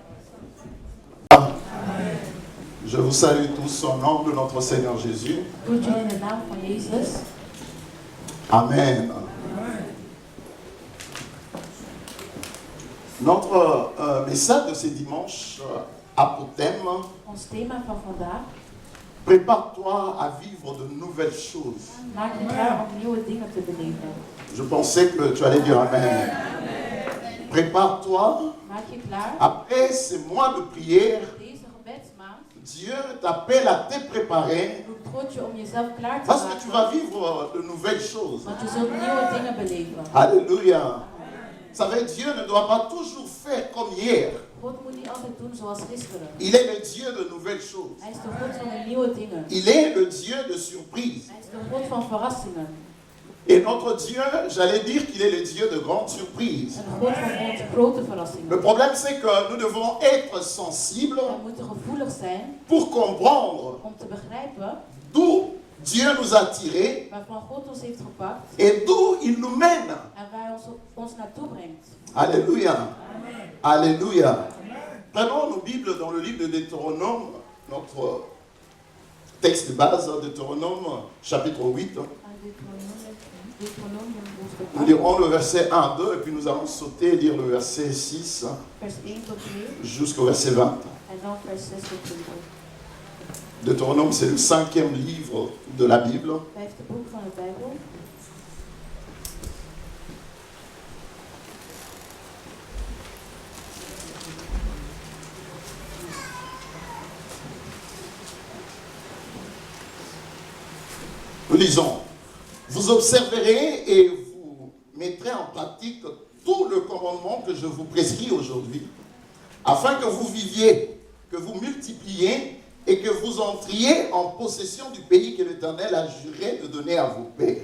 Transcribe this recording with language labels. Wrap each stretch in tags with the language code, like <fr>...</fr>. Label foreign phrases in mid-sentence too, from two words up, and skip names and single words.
<fr>Je vous salue tous au nom de notre Seigneur Jésus. Amen. Notre message de ce dimanche a pour thème</fr> <nl>Ons thema van vandaag.</nl> <fr>Prépare-toi à vivre de nouvelles choses.</fr> <nl>Maak je klaar om nieuwe dingen te beleven.</nl> <fr>Je pensais que tu allais dire Amen. Prépare-toi.</fr> <nl>Maak je klaar.</nl> <fr>Après ces mois de prière,</fr> <nl>Deze gebedsmaand.</nl> <fr>Dieu t'appelle à te préparer</fr> <nl>Roept God je om jezelf klaar te</nl> <fr>parce que tu vas</fr> <nl>maken.</nl> <fr>vivre de nouvelles choses.</fr> <nl>Want je zult nieuwe dingen beleven.</nl> <fr>Alléluia. Vous savez, Dieu ne doit pas toujours faire comme hier.</fr> <nl>God moet niet altijd doen zoals gisteren.</nl> <fr>Il est le Dieu de nouvelles choses.</fr> <nl>Hij is de God van de nieuwe dingen.</nl> <fr>Il est le Dieu de surprises.</fr> <nl>Hij is de God van verrassingen.</nl> <fr>Et notre Dieu, j'allais dire qu'il est le Dieu de grandes surprises.</fr> <nl>En de God van grote verrassingen.</nl> <fr>Le problème, c'est que nous devons être sensibles</fr> <nl>We moeten gevoelig zijn</nl> <fr>pour comprendre</fr> <nl>om te begrijpen</nl> <fr>d'où Dieu nous a tirés</fr> <nl>waarvan God ons heeft gepakt</nl> <fr>et d'où il nous mène.</fr> <nl>en waar hij ons naartoe brengt.</nl> <fr>Alléluia. Alléluia. Prenons nos Bibles dans le livre de Deutéronome, notre texte de base, Deutéronome, chapitre 8. Nous lirons le verset 1 à 2 et puis nous allons sauter et lire le verset 6</fr> <nl>Vers 1 tot 2</nl> <fr>jusqu'au verset 20.</fr> <nl>en dan vers 6 tot 20.</nl> <fr>Deutéronome, c'est le 5e livre de la Bible.</fr> <nl>Vijfde boek van de Bijbel.</nl> <fr>Nous lisons, vous observerez et vous mettrez en pratique tout le commandement que je vous prescris aujourd'hui, afin que vous viviez, que vous multipliez et que vous entriez en possession du pays que l'Éternel a juré de donner à vos pères.</fr>